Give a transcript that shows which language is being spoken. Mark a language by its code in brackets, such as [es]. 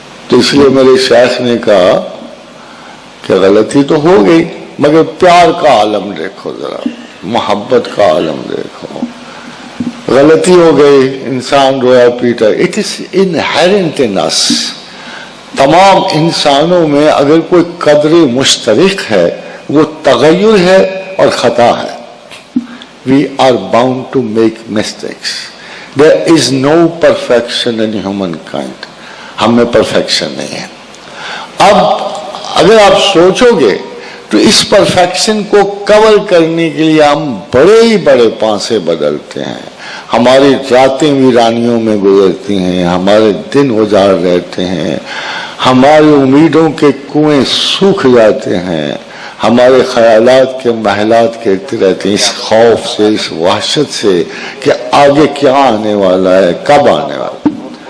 [hi] तो इसलिए मेरे शेख ने कहा कि गलती तो हो गई, मगर प्यार का आलम देखो, जरा मोहब्बत का आलम देखो। गलती हो गई, इंसान रोया पीटा, [en] It is inherent in us. [hi] तमाम इंसानों में अगर कोई कदर मुश्तरक है वो तगय्युर है और खता है। [en] We are bound to make mistakes. There is no perfection in humankind. [hi] हम में परफेक्शन नहीं है। अब अगर आप सोचोगे तो इस परफेक्शन को कवर करने के लिए हम बड़े ही बड़े पांसे बदलते हैं। हमारी रातें वीरानियों में गुजरती हैं, हमारे दिन उजाड़ रहते हैं, हमारी उम्मीदों के कुएं सूख जाते हैं, हमारे ख्यालात के महलात गिरते रहते हैं इस खौफ से, इस वहशत से कि आगे क्या आने वाला है, कब आने वाला है।